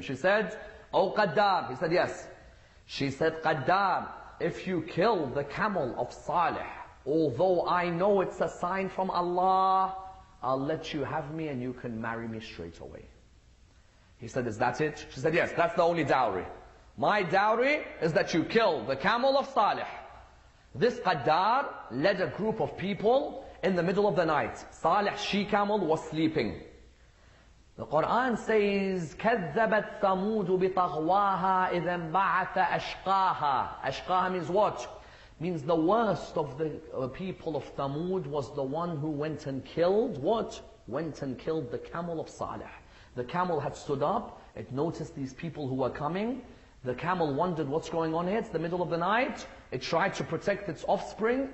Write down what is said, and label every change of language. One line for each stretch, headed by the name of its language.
English: She said, "Oh Qaddar." He said, "Yes." She said, "Qaddar, if you kill the camel of Salih, although I know it's a sign from Allah, I'll let you have me and you can marry me straight away." He said, "Is that it?" She said, "Yes, that's the only dowry. My dowry is that you kill the camel of Salih." This Qaddar led a group of people in the middle of the night. Salih's she-camel was sleeping.
Arabic: The Quran says, كَذَّبَتْ ثَمُودُ بِطَغْوَاهَا إِذَا انْبَعَثَ أَشْقَاهَا.
English: Ashqaha means what? Means the worst of the people of Thamud was the one who went and killed what? Went and killed the camel of Salih. The camel had stood up. It noticed these people who were coming. The camel wondered what's going on here. It's the middle of the night. It tried to protect its offspring.